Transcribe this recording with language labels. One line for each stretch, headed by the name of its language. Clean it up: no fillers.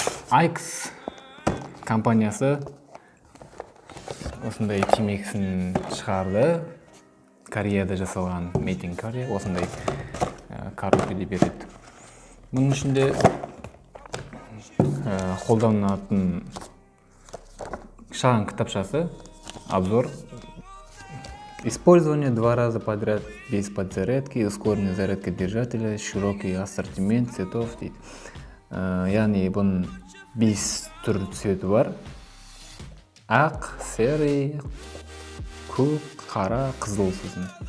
Kazakh: AX компаниясы осындай темекісін шығарды. Кореяда жасалған,
English: made in Korea,
Kazakh: осындай коробкада береді. Бұның ішінде қолданатын шағын кітапшасы, обзор.
Russian: Использование 2 раза подряд без подзарядки, ускоренная зарядка держателя, широкий ассортимент цветов
Kazakh: дейді. Яғни бұның 5 түр цветі бар. Ақ, серый, көк, қара, қызыл сосын.